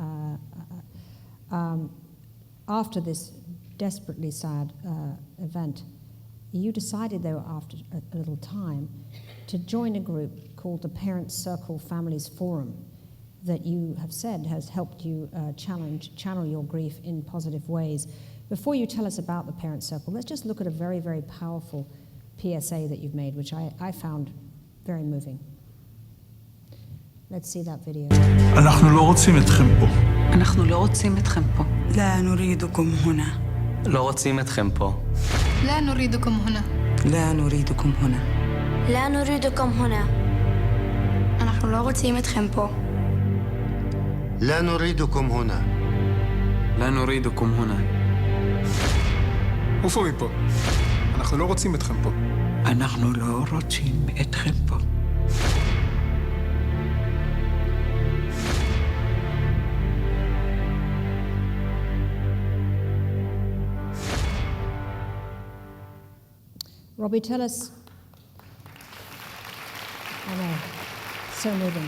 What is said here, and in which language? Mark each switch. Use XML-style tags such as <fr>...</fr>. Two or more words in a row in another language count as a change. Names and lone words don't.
<en>After this desperately sad event, you decided, though, after a little time, to join a group called the Parents Circle Families Forum that you have said has helped you channel your grief in positive ways. Before you tell us about the Parents Circle, let's just look at a very, very powerful PSA that you've made, which I found very moving. Let's see that video.</en> <he>אנחנו לא רוצים אתכם פה. אנחנו לא רוצים אתכם פה.</he> <ar>لا نريدكم هنا.</ar> <he>לא רוצים אתכם פה.</he> <ar>لا نريدكم هنا. لا نريدكم هنا. لا نريدكم هنا.</ar> <he>אנחנו לא רוצים אתכם פה.</he> <ar>لا نريدكم هنا. لا نريدكم هنا.</ar> <he>עופו מפה. אנחנו לא רוצים אתכם פה. אנחנו לא רוצים אתכם פה.</he> <en>Robbie, tell us. I know, so moving.</en>